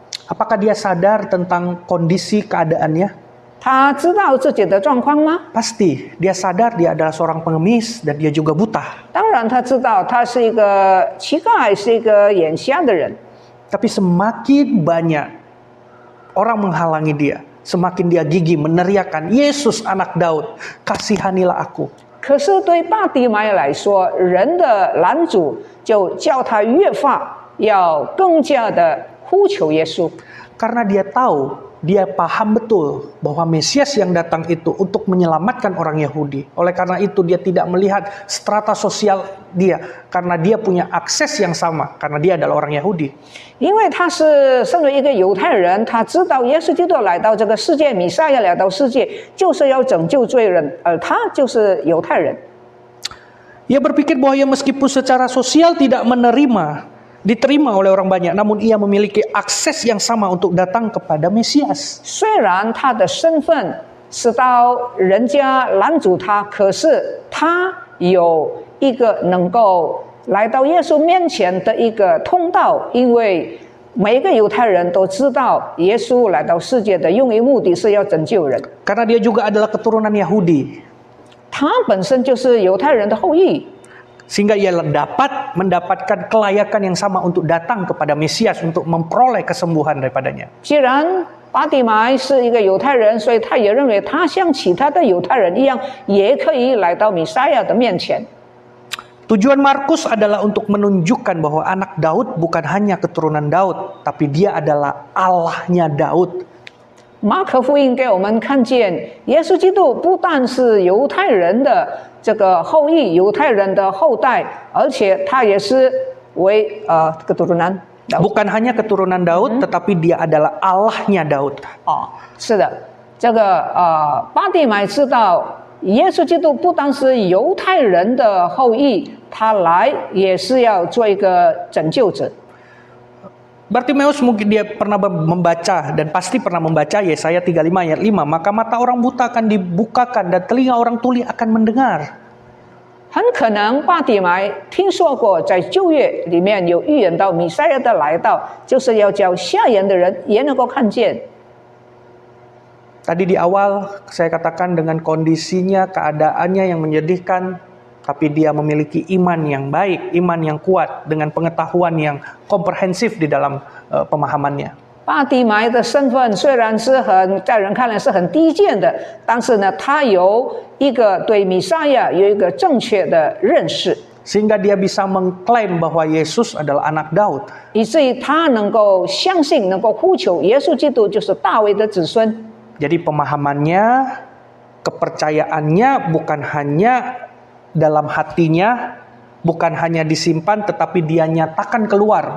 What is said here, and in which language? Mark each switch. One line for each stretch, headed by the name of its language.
Indonesian: Apakah dia sadar tentang kondisi keadaannya?
Chinese: 他知道自己的状况吗？
Indonesian: Pasti, dia sadar dia adalah seorang pengemis dan dia juga buta.
Chinese: 当然他知道他是一个乞丐，是一个眼瞎的人。
Indonesian: Tapi semakin banyak orang menghalangi dia, semakin dia gigih meneriakkan, Yesus anak Daud, kasihanilah aku.
Chinese: 可是对巴底买来说，人的拦阻就叫他越发要更加的呼求耶稣。
Indonesian: Karena dia tahu, dia paham betul bahwa Mesias yang datang itu untuk menyelamatkan orang Yahudi. Oleh karena itu dia tidak melihat strata sosial dia, karena dia punya akses yang sama, karena dia adalah orang Yahudi.
Chinese: 因为他是身为一个犹太人，他知道耶稣基督来到这个世界，弥赛亚来到世界，就是要拯救罪人，而他就是犹太人。
Indonesian: Ia berpikir bahwa ia meskipun secara sosial tidak menerima diterima oleh orang banyak, namun ia memiliki akses yang sama untuk datang kepada Mesias.
Chinese: 虽然他的身份是到人家拦阻他，可是他有一个能够来到耶稣面前的一个通道，因为每一个犹太人都知道耶稣来到世界的用意目的是要拯救人，
Indonesian: Karena dia juga adalah keturunan Yahudi,
Chinese: 他本身就是犹太人的后裔，
Indonesian: sehingga ia dapat mendapatkan kelayakan yang sama untuk datang kepada Mesias untuk memperoleh kesembuhan daripadanya.
Chinese: 既然巴底买是一个犹太人，所以他也认为他像其他的犹太人一样，也可以来到弥赛亚的面前。
Indonesian: Tujuan Markus adalah untuk menunjukkan bahwa anak Daud bukan hanya keturunan Daud, tapi dia adalah Allahnya Daud.
Chinese: 马可福音给我们看见，耶稣基督不但是犹太人的这个后裔，犹太人的后代，而且他也是为
Indonesian: keturunan Bukan hanya keturunan Daud, tetapi dia adalah Allahnya Daud.
Chinese: 是的，这个巴底买知道耶稣基督不单是犹太人的后裔，他来也是要做一个拯救者。
Indonesian: Bartimeus mungkin dia pernah membaca dan pasti pernah membaca Yesaya 35 ayat 5. Maka mata orang buta akan dibukakan dan telinga orang tuli akan mendengar.
Chinese: 很可能巴底买听说过，在旧约里面有预言到弥赛亚的来到，就是要叫瞎眼的人也能够看见。
Indonesian: Tadi di awal saya katakan dengan kondisinya, keadaannya yang menyedihkan, tapi dia memiliki iman yang baik, iman yang kuat dengan pengetahuan yang komprehensif di dalam pemahamannya.
Chinese: 巴底买的身份虽然是在人看来是很低贱的，但是呢，他有一个对弥赛亚有一个正确的认识，
Indonesian: Sehingga dia bisa mengklaim bahwa Yesus adalah anak Daud.
Chinese: 以至于他能够相信，能够呼求耶稣基督就是大卫的子孙。
Indonesian: Jadi pemahamannya, kepercayaannya bukan hanya dalam hatinya, bukan hanya disimpan, tetapi dia nyatakan keluar.